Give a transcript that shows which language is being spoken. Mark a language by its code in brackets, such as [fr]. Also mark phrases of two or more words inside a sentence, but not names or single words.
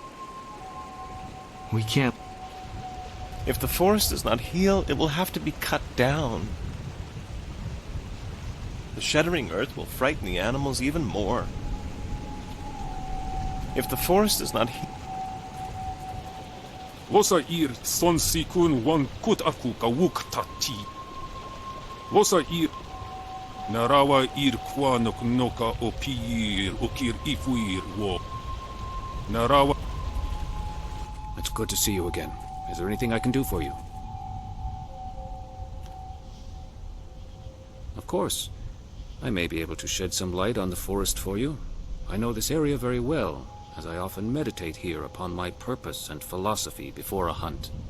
[en] We can't... If the forest does not heal, it will have to be cut down. The shuddering earth will frighten the animals even more. If the forest does not heal... Losa ir son sikun wan kut aku kawuk tati. Losa ir narawa ir kwanok noka opir okir ifuir wo. Narawa. It's good to see you again. Is there anything I can do for you? Of course. I may be able to shed some light on the forest for you. I know this area very well, as I often meditate here upon my purpose and philosophy before a hunt.